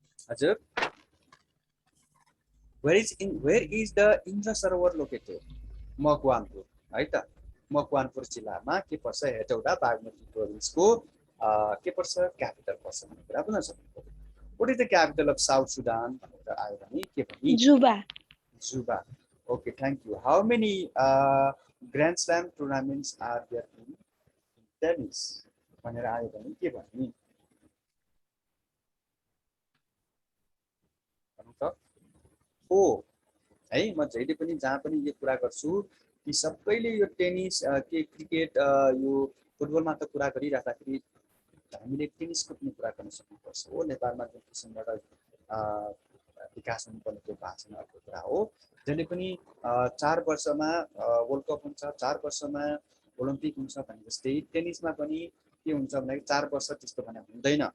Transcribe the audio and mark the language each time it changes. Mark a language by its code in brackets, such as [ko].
[en] हजुर where is the Indra Sarovar located Makwanpur है त। [ne] मकवानपुर जिल्लामा के पर्छ हेटौडा बागमती प्रोभिन्सको के पर्छ क्यापिटल पर्छ भन्ने कुरा बुझ्न सक्नुहुन्छ। [en] what is the capital of South Sudan [ne] भनेर आयो भने के भनी [en] Juba okay thank you. How many grand slam tournaments are there in tennis [ne] भनेर आयो भने के भन्ने हो है। म जहिले पनि जहाँ पनि यो कुरा गर्छु कि सबैले यो टेनिस के क्रिकेट यो फुटबलमा त कुरा गरिराख्दाखेरि हामीले टेनिसको पनि कुरा गर्न सक्नुपर्छ हो। नेपालमा जुन किसिमबाट विकास हुनुपर्ने त्यो भएको छैन अर्को कुरा हो। जहिले पनि 4 वर्षमा वर्ल्ड कप हुन्छ 4 वर्षमा ओलम्पिक हुन्छ भने जस्तै टेनिसमा पनि के हुन्छ भन्दाखेरि 4 वर्ष त्यस्तो भने हुँदैन।